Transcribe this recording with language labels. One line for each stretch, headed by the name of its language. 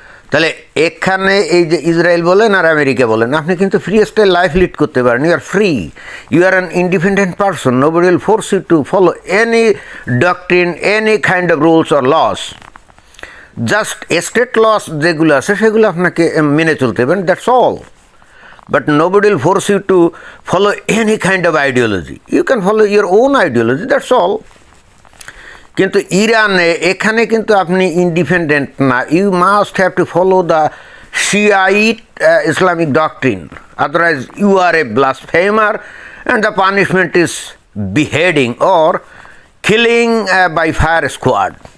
Bangla: তাহলে এখানে এই যে ইসরায়েল বলেন আর আমেরিকা বলেন, আপনি কিন্তু
English: free style life lead
Bangla: করতে পারেন।
English: You are free, you are an independent person, nobody will force you to follow any doctrine, any kind of rules or laws. Just state laws
Bangla: যেগুলো আছে সেগুলো আপনাকে মেনে চলতে পারেন,
English: That's all. But nobody will force you to follow any kind of ideology. You can follow your own ideology, that's all.
Bangla: কিন্তু ইরানে এখানে কিন্তু আপনি ইন্ডিপেন্ডেন্ট না।
English: You must have to follow the Shiite Islamic doctrine, otherwise you are a blasphemer and the punishment is beheading or killing by fire squad.